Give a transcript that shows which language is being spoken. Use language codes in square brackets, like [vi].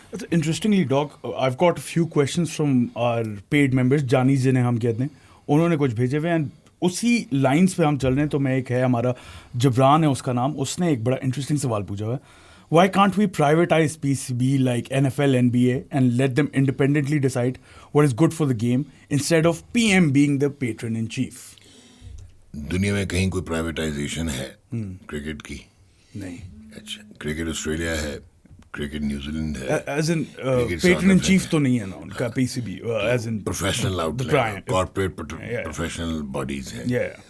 [ur] Interestingly, Doc, I've got a few questions from our paid members, جانی جنہیں ہم کہتے ہیں, انہوں نے کچھ بھیجے ہوئے ہیں, اسی لائنس پہ ہم چل رہے ہیں. تو میں ایک ہے ہمارا جبران ہے اس کا نام, اس نے ایک بڑا انٹرسٹنگ سوال پوچھا ہوا ہے. [en] Why can't we privatize PCB like NFL, NBA and let them independently decide what is good for the game instead of PM being the patron in chief? [ur] دنیا میں کہیں کوئی پرائیویٹائزیشن ہے کرکٹ کی؟ نہیں. اچھا, کرکٹ آسٹریلیا ہے, cricket New Zealand ہے, as in pattern in chief تو نہیں ہے نا ان کا PCB, ایز ان professional out late, corporate professional bodies ہیں.